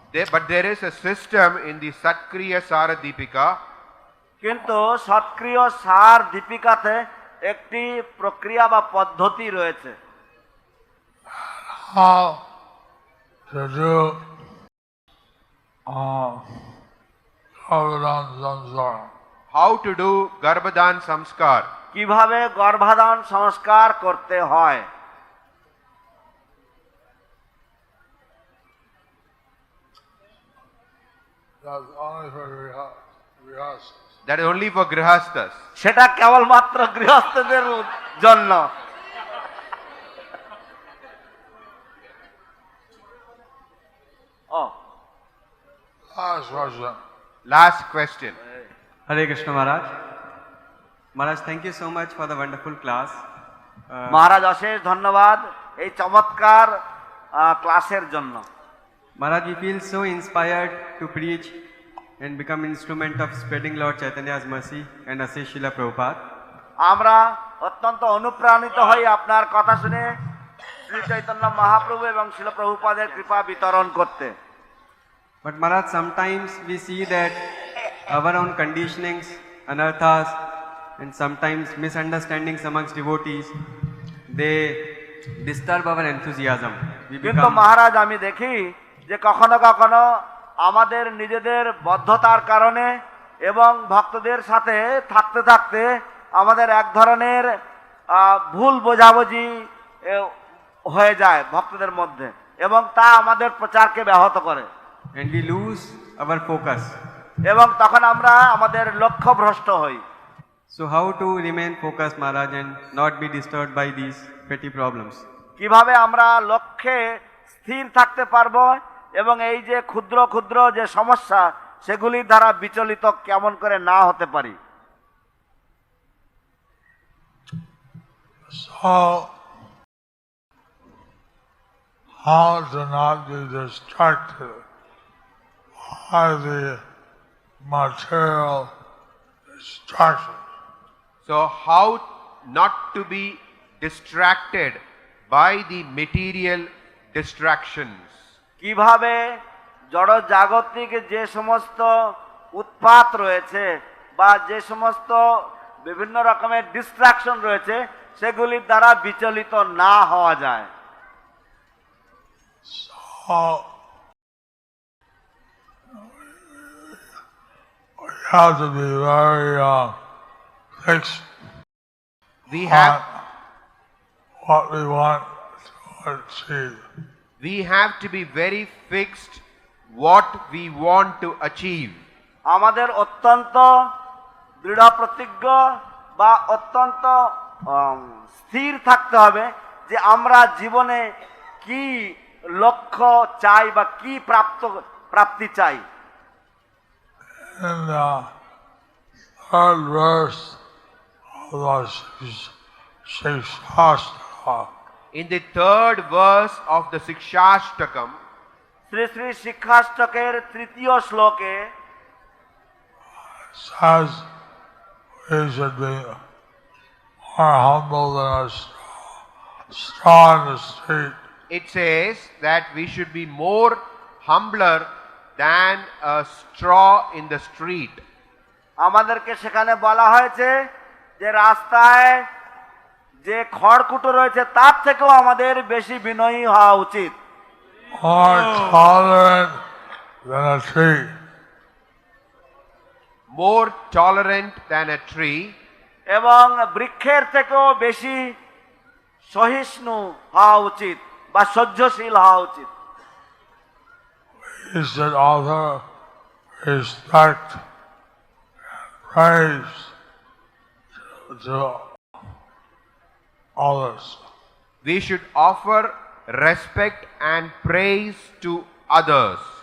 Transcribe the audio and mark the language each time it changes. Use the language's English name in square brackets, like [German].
[English] But there is a system in the Satkriya Sara Deepika [Bangla] কিন্তু সৎক্রিয় সার দীপিকাতে একটি প্রক্রিয়া বা পদ্ধতি রয়েছে [English] how to do Garbhadan Samskar. how to do Garbhadan Samskar. [Bangla] কিভাবে গর্ভাধান সংস্কার করতে হয়। [English] That's only for Grihasthas. That is only for grihasthas. [Bangla] সেটা কেবলমাত্র গৃহস্থদের জন্য। ও [English] Last question. Last question. Hare Krishna Maharaj. Maharaj, thank you so much for the wonderful class. [Bangla] মহারাজ অশেষ ধন্যবাদ এই চমৎকার ক্লাসের জন্য। [English] Maharaj, we feel so inspired to preach and become instrument of spreading Lord Chaitanya's mercy and assist Srila Prabhupada. [Bangla] আমরা অত্যন্ত অনুপ্রাণিত হই আপনার কথা শুনে শ্রী চৈতন্য মহাপ্রভু এবং শিল প্রভুপাদের কৃপা বিতরণ করতে। [English] But Maharaj, sometimes we see that our own conditionings, anarthas, and sometimes misunderstandings amongst devotees, they disturb our enthusiasm. We [Bangla] কিন্তু [English] become [Bangla] মহারাজ আমি দেখি যে কখনো কখনো আমাদের নিজেদের বদ্ধতার কারণে এবং ভক্তদের সাথে থাকতে থাকতে আমাদের এক ধরনের ভুল বোঝাবুঝি হয়ে যায় ভক্তদের মধ্যে এবং তা আমাদের প্রচারকে ব্যাহত করে [English] and we lose our focus. [Bangla] এবং তখন আমরা আমাদের লক্ষ্য ভ্রষ্ট হই। [English] So how to remain focused, Maharaj, and not be disturbed by these petty problems? [Bangla] কিভাবে আমরা লক্ষ্যে স্থির থাকতে পারবো এবং এই যে ক্ষুদ্র ক্ষুদ্র যে সমস্যা সেগুলির দ্বারা বিচলিত কেমন করে না হতে পারি। [English] So, how to not be distracted by the material distractions. So how not to be distracted by the material distractions. [Bangla] কিভাবে জড় জাগতিক যে সমস্ত উৎপাত রয়েছে বা যে সমস্ত বিভিন্ন রকমের ডিস্ট্রাকশন রয়েছে সেগুলির দ্বারা বিচলিত না হওয়া যায়। [English] So, we have to be very fixed We have on what we want to achieve. we have to be very fixed what we want to achieve. [Bangla] আমাদের অত্যন্ত দৃঢ় প্রতিজ্ঞ বা অত্যন্ত স্থির থাকতে হবে যে আমরা জীবনে কি লক্ষ্য চাই বা কি প্রাপ্তি চাই। [English] In the third verse of the Shikshashtaka, In the third verse of the Sikshashtakam, [Bangla] Shri Shri শিক্ষাষ্টকের তৃতীয় শ্লোকে [English] says we should be more humble than a straw in the street. it says that we should be more humbler than a straw in the street. [Bangla] আমাদেরকে সেখানে বলা হয়েছে যে রাস্তায় যে খড়কুটো রয়েছে তার থেকেও আমাদের বেশি বিনয়ী হওয়া উচিত। [English] More tolerant than a tree. More tolerant than a tree, [Bangla] এবং বৃক্ষের থেকেও বেশি সহিষ্ণু হওয়া উচিত বা সহ্যশীল হওয়া উচিত। [English] We should also respect and praise to others. We should offer respect and praise to others.